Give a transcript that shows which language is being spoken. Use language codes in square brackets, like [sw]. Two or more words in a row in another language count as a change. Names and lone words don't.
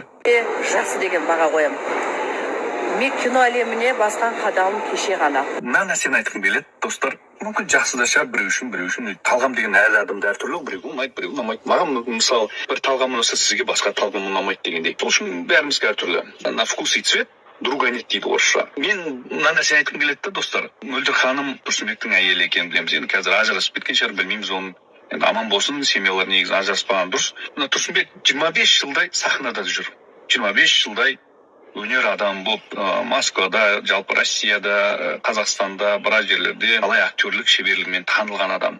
[kk] Жақсы деген баға қоямын. Мен кино әлеміне басқан қадамым кеше ғана. Мына нәрсені айтқым келеді, достар. Мүмкін жақсы да шығар, біреу үшін. Талғам деген әр адамда әртүрлі, біреу ұнайды, біреу ұнамайды. Маған мысалы бір талғам ұнаса, сізге басқа талғам ұнамайды дегендей. Сол үшін бәрімізге әртүрлі. [ru] На вкус и цвет друга нет [kk] дейді орысша. Мен мына нәрсені айтқым келеді да, достар. Мөлдір ханым Тұрсынбектің әйелі екенін білеміз. Енді қазір ажырасып кеткен шығар, білмейміз оны. Енді аман болсын, семьялар негізі ажыраспаған дұрыс. Мына Тұрсынбек 25 жылдай сахнада жүр. 25 жылдай өнер адам болып, Москвада, жалпы Россияда, Қазақстанда, біраз жерлерде қалай актерлік шеберлігімен танылған адам.